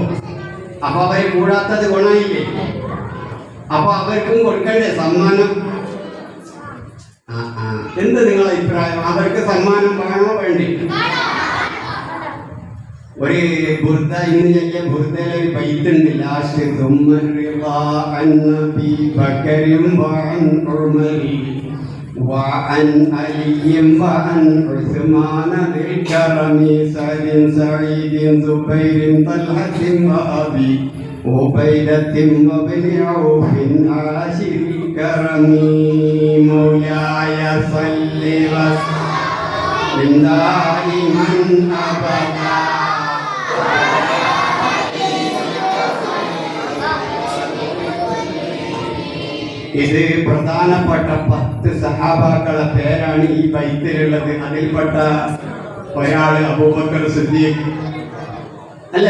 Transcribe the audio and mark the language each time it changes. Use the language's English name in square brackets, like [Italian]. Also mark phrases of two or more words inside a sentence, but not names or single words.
[Malayalam] അപ്പൊ അവര് കൂടാത്തത് ഗുണമില്ലേ? അപ്പൊ അവർക്കും കൊടുക്കണ്ടേ സമ്മാനം? എന്ത് നിങ്ങളെ അഭിപ്രായം? അവർക്ക് സമ്മാനം വേണോ വേണ്ടി? ഒരു ബുർദ, ഇന്ന് ചെല്ലിയ ബുർദയിലെ ഒരു ബൈത്തുണ്ട് ലാസ്റ്റ്, [Arabic] وعن علي وعن عثمان ذي الكرم سعد سعيد زبير طلحة وأبي عبيدة وابن عوف عاشر الكرم مولاي صل وسلم دائما أبدا. [Malayalam] ഇത് പ്രധാനപ്പെട്ട 10 സഹാബാക്കളെ പേരാണ് ഈ ബൈത്തിലുള്ളത്. അതിൽപ്പെട്ട ഒരാള് അബൂബക്കർ സിദ്ദീഖ്, അല്ലെ?